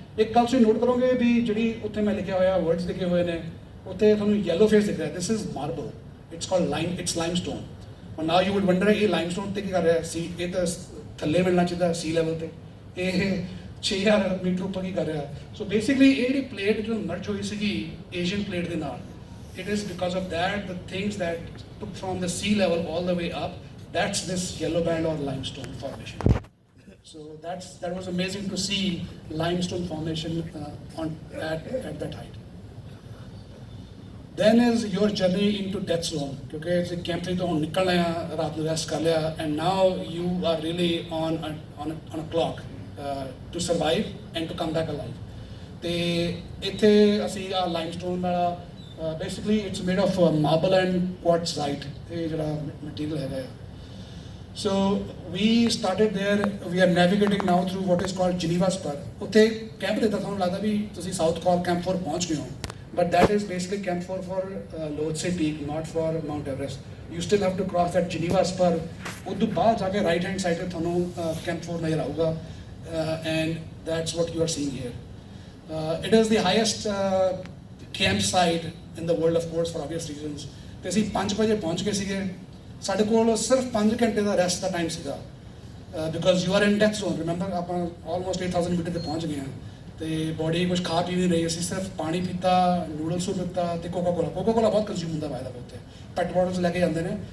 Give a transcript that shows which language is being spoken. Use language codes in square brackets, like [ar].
[pa] ਇੱਕ ਗੱਲ ਤੁਸੀਂ ਨੋਟ ਕਰੋਗੇ ਵੀ ਜਿਹੜੀ ਉੱਥੇ ਮੈਂ ਲਿਖਿਆ ਹੋਇਆ ਵਰਡਸ ਲਿਖੇ ਹੋਏ ਨੇ, ਉੱਥੇ ਤੁਹਾਨੂੰ ਯੈਲੋ ਫੇਸ ਦਿਖ ਰਿਹਾ। [en] This is marble, it's called limestone. ਔਰ now you would wonder [pa] ਇਹ ਲਾਈਮਸਟੋਨ ਤੇ ਕੀ ਕਰ ਰਿਹਾ ਸੀ? ਇਹ ਤਾਂ ਥੱਲੇ ਮਿਲਣਾ ਚਾਹੀਦਾ ਸੀ ਲੈਵਲ ਤੇ, ਇਹ 6000 ਮੀਟਰ ਉੱਪਰ ਕੀ ਕਰ ਰਿਹਾ? ਸੋ ਬੇਸਿਕਲੀ ਇਹ ਜਿਹੜੀ ਪਲੇਟ ਜੋ ਮਰਜ ਹੋਈ ਸੀਗੀ ਏਸ਼ੀਅਨ ਪਲੇਟ ਦੇ ਨਾਲ, [en] it is because of that the things that took from the sea level all the way up, that's this yellow band or limestone formation. So that was amazing to see limestone formation at that height. Then is your journey into death zone, [pa] kyunki [en] it's camp 3 [pa] to nikal liya, raat nu rest kar liya, [en] and now you are really on a clock to survive and to come back alive. [pa] te ithe ਅਸੀਂ ਆ limestone ਵਾਲਾ [en] basically it's made of marble and quartzite, [pa] ਇਹ ਜਿਹੜਾ material ਹੈਗਾ ਆ। [en] So we started there, we are navigating now through what is called Geneva Spur. [pa] ਉੱਥੇ camp ਦਿੱਤਾ, ਤੁਹਾਨੂੰ ਲੱਗਦਾ ਵੀ ਤੁਸੀਂ ਸਾਊਥ ਕਾਲ ਕੈਂਪ 4 ਪਹੁੰਚ ਗਏ ਹੋ, [en] but that is basically camp 4 for Lhotse Peak, not for Mount Everest. You still have to cross that Geneva Spur. [pa] ਉਸ ਤੋਂ ਬਾਅਦ ਜਾ ਕੇ ਰਾਈਟ ਹੈਂਡ ਸਾਈਡ ਤੇ ਤੁਹਾਨੂੰ ਕੈਂਪ 4 ਨਜ਼ਰ ਆਊਗਾ, [en] and that's what you are seeing here. It is the highest campsite in the world, of course, for obvious reasons. [pa] ਤੇ ਅਸੀਂ 5 ਵਜੇ ਪਹੁੰਚ ਗਏ ਸੀਗੇ। ਸਾਡੇ ਕੋਲ ਸਿਰਫ 5 ਘੰਟੇ ਦਾ ਰੈਸਟ ਦਾ ਟਾਈਮ ਸੀਗਾ, [en] Because you are in death zone. [pa] Remember ਆਪਾਂ ਆਲਮੋਸਟ 8000 ਮੀਟਰ ਤੇ ਪਹੁੰਚ ਗਏ ਹਾਂ ਤੇ ਬੋਡੀ ਕੁਝ ਖਾ ਪੀ ਨਹੀਂ ਰਹੀ, ਅਸੀਂ ਸਿਰਫ ਪਾਣੀ ਪੀਤਾ, ਨੂਡਲ ਸੂਪ ਪੀਤਾ ਤੇ ਕੋਕਾ ਕੋਲਾ ਬਹੁਤ ਕੰਜ਼ਿਊਮ ਹੁੰਦਾ ਬਾਏ ਦਾ ਵੇ ਉੱਥੇ, ਪੈਟ ਬੋਟਲਸ ਲੈ ਕੇ ਜਾਂਦੇ ਨੇ।